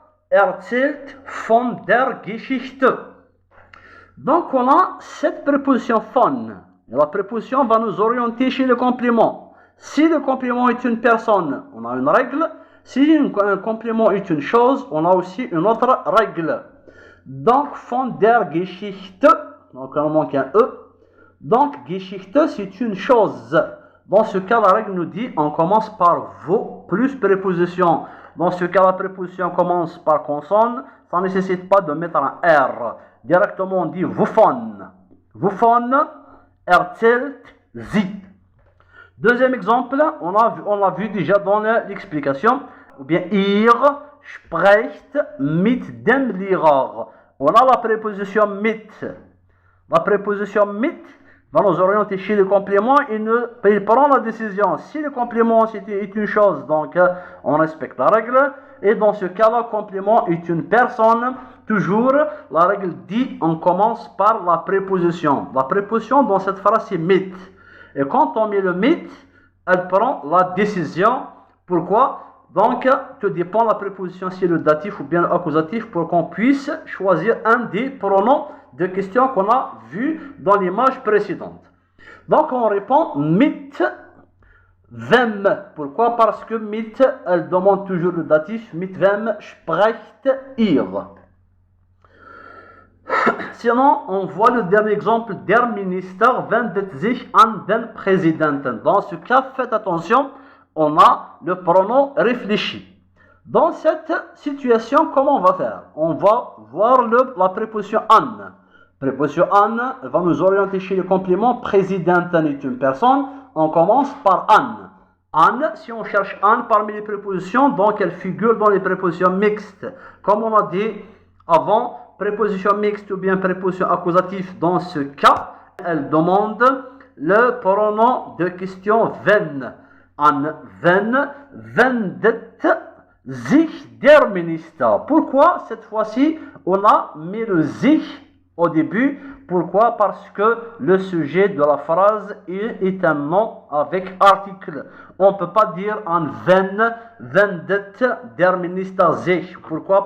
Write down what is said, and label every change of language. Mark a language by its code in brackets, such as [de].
[de] Erzählt von der Geschichte. [fr] Donc on a cette préposition von. La préposition va nous orienter chez le complément. Si le complément est une personne, on a une règle. Si un complément est une chose, on a aussi une autre règle. Donc [de] von der Geschichte, [fr] donc on manque un E. Donc Geschichte c'est une chose. Dans ce cas, la règle nous dit on commence par vous plus préposition. Dans ce cas, la préposition commence par consonne. Ça ne nécessite pas de mettre un R. Directement, on dit wovon. [de] Wovon erzählt sie. [fr] Deuxième exemple, on l'a vu déjà dans l'explication. [de] Ou bien ihr sprecht mit dem Lehrer. [fr] On a la préposition mit. La préposition mit va nous orienter chez le complément et il prend la décision. Si le complément est une chose, donc on respecte la règle. Et dans ce cas, le complément est une personne. Toujours, la règle dit on commence par la préposition. La préposition dans cette phrase c'est mit. Et quand on met le mit, elle prend la décision. Pourquoi? Donc, tout dépend de la préposition, si c'est le datif ou bien l'accusatif, pour qu'on puisse choisir un des pronoms de questions qu'on a vu dans l'image précédente. Donc, on répond mit wem. Pourquoi? Parce que mit, elle demande toujours le datif. [de] Mit wem sprecht ihr. [fr] Sinon, on voit le dernier exemple. [de] Der Minister wendet sich an den Präsidenten. [fr] Dans ce cas, faites attention. On a le pronom réfléchi. Dans cette situation, comment on va faire? On va voir la préposition an. Préposition an va nous orienter chez le complément. Präsidenten est une personne. On commence par an. An, si on cherche an parmi les prépositions, donc elle figure dans les prépositions mixtes. Comme on a dit avant, préposition mixte ou bien préposition accusative, dans ce cas, elle demande le pronom de question wenn. [de] An wen wendet sich der Minister. [fr] Pourquoi cette fois-ci on a mis le sich au début? Pourquoi? Parce que le sujet de la phrase est un nom avec article. On ne peut pas dire [de] an wen wendet der Minister sich. [fr] Pourquoi?